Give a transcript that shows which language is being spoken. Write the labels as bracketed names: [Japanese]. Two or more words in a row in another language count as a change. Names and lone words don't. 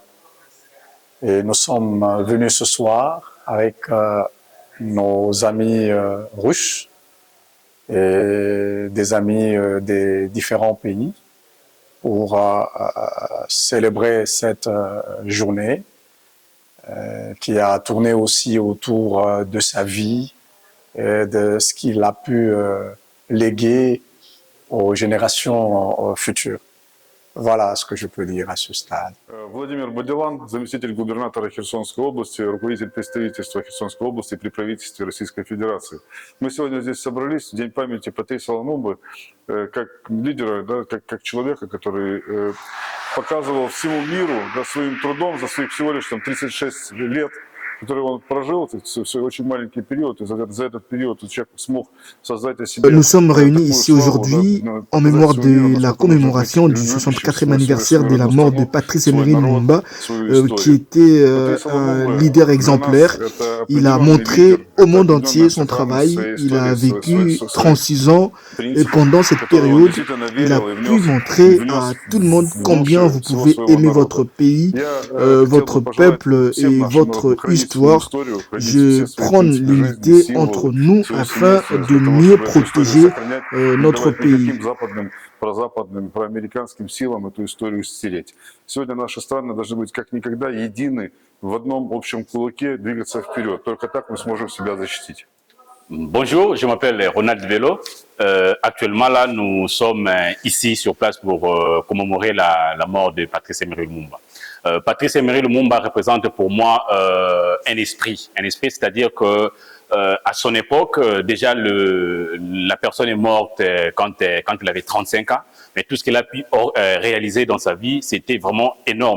[French] Et nous sommes venus ce soir avec nos amis russes et des amis des différents pays pour célébrer cette journée qui a tourné aussi autour de sa vie et de ce qu'il a pu léguer aux générations futures. Voilà ce que je peux dire à ce stade. [Russian] Владимир Бадилан, заместитель губернатора Херсонской области, руководитель представительства Херсонской области при правительстве Российской Федерации. Мы сегодня здесь собрались в День памяти Патриса Лумумбы как лидера, да, как человека, который показывал всему миру своим трудом за своих всего лишь 36 лет, который он прожил, это очень маленький период, и за этот период человек смог создать о себе. [French] Nous sommes réunis ici aujourd'hui en mémoire de la commémoration du 64e anniversaire de la mort de Patrice Emery Lumumba, qui était un leader exemplaire. Il a montré au monde entier son travail. Il a vécu 36 ans et pendant cette période, il a pu montrer à tout le monde combien vous pouvez aimer votre pays, votre peuple et votre histoire. Je prends l'unité entre nous afin de mieux protéger notre pays. [Russian] Прозападным, проамериканским силам эту историю стереть. Сегодня наши страны должны быть как никогда едины в одном общем кулаке, двигаться вперед. Только так мы сможем себя защитить. [French] Bonjour, je m'appelle Ronald Velo. Actuellement, là, nous sommes ici sur place pour commémorer la mort de Patrice Emery Lumumba. Patrice Emery Lumumba représente pour moi un esprit, c'est-à-dire que À son époque, déjà, la personne est morte quand elle avait 35 ans, mais tout ce qu'elle a pu réaliser dans sa vie, c'était vraiment énorme.